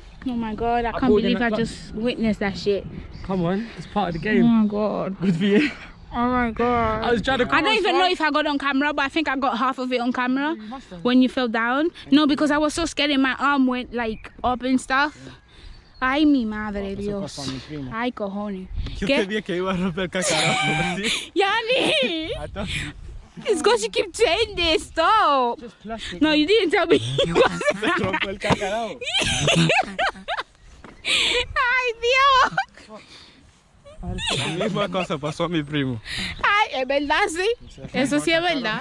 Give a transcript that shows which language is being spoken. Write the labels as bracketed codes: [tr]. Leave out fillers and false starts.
[en] Oh my god, I can't believe I just witnessed that shit. Come on, it's part of the Oh game. my god. Good for you. Oh my god. I was trying to I don't even know if I got on camera, but I think I got half of it on camera when you fell down. No, because I was so scared and my arm went like up and stuff. [es] Ay, mi madre Dios. Ay, cojones. Yo ¿Qué? sabía que iba a romper el cacarazo. Yani! [en] It's because you keep saying this, stop. Just plastic. No, you didn't tell me. [es] Rompe el cacarazo. Ay, Dios. La misma cosa pasó a mi primo. Ay, es verdad, sí. Eso sí es verdad.